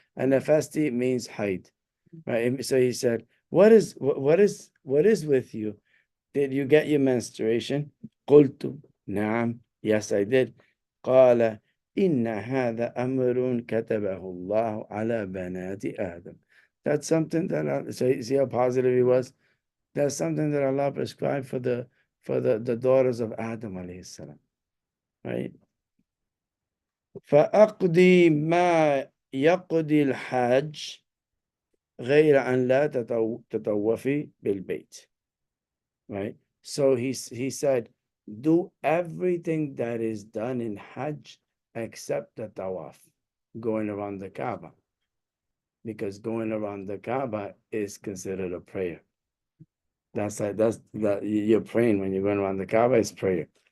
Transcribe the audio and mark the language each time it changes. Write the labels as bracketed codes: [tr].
[en] Anafasti means haid, right? So he said, what is with you? Did you get your menstruation? [ar] قلت نعم, [en] yes I did. [ar] قال إن هذا أمر كتبه الله على بنات آدم. [en] That's something that so see how positive he was. That's something that Allah prescribed for the daughters of Adam alayhi salam, right? [ar] فأقضي ما يقضي الحاج غير أن لا تطوفي بالبيت. [en] Right? So he said, do everything that is done in Hajj except the tawaf, going around the Kaaba. Because going around the Kaaba is considered a prayer. That's you're praying when you're going around the Kaaba, is prayer.